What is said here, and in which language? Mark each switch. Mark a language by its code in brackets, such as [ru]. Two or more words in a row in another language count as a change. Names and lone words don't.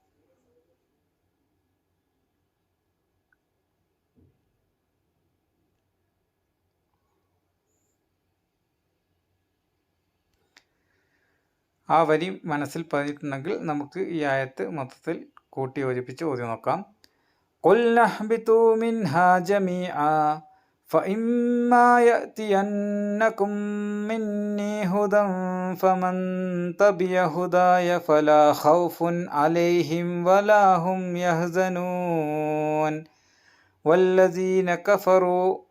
[ml] ആ വരി മനസ്സിൽ പതിഞ്ഞിട്ടുണ്ടെങ്കിൽ നമുക്ക് ഈ ആയത്ത് മൊത്തത്തിൽ കൂട്ടി യോജിപ്പിച്ച് ഓതി നോക്കാം. [ar] قُلْنَا اهْبِطُوا مِنْهَا جَمِيعًا فَإِمَّا يَأْتِيَنَّكُم مِّنِّي هُدًى فَمَن تَبِعَ هُدَايَ فَلَا خَوْفٌ عَلَيْهِمْ وَلَا هُمْ يَحْزَنُونَ وَالَّذِينَ كَفَرُوا